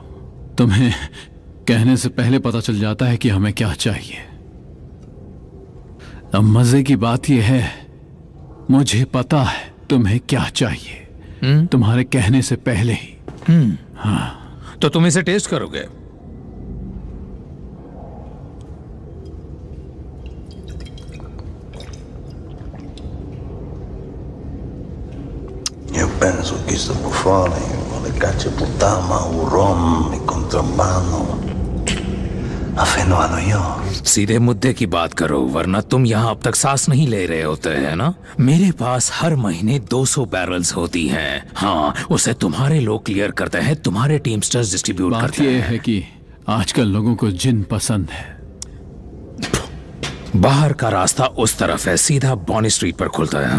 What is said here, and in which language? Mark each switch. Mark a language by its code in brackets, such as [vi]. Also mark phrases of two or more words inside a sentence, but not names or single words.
[hi] तुम्हें कहने से पहले पता चल जाता है कि हमें क्या चाहिए। अब मजे की बात यह है, मुझे पता है तुम्हें क्या चाहिए, तुम्हारे कहने से पहले ही। हाँ, तो तुम इसे टेस्ट करोगे? [it] Io penso che sto buffone vuole caccia puttana, un rom, il contrabbando. A fino a New York. [hi] सीधे मुद्दे की बात करो, वरना तुम यहाँ अब तक सांस नहीं ले रहे होते हैं ना। मेरे पास हर महीने 200 बैरल्स होती हैं। हाँ, उसे तुम्हारे लोग क्लियर करते हैं, तुम्हारे टीमस्टर्स डिस्ट्रीब्यूट करते हैं। बात यह है कि आजकल लोगों को जिन पसंद है। बाहर का रास्ता उस तरफ है, सीधा बॉनी स्ट्रीट पर खुलता है।